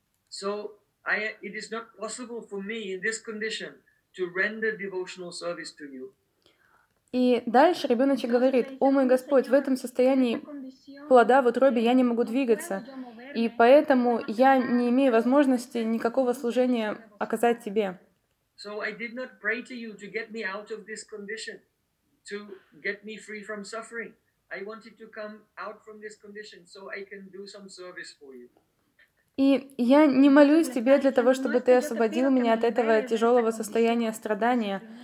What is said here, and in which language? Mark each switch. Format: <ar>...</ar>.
<en>So it is not possible for me in this condition to render devotional service to you.</en> <ru>И дальше ребеночек говорит: «О мой Господь, в этом состоянии плода в утробе я не могу двигаться, и поэтому я не имею возможности никакого служения оказать тебе».</ru> <en>So I did not pray to you to get me out of this condition, to get me free from suffering. I wanted to come out from this condition so I can do some service for you.</en> <ru>И я не молюсь тебе для того, чтобы ты освободил меня от этого тяжелого состояния страдания.</ru>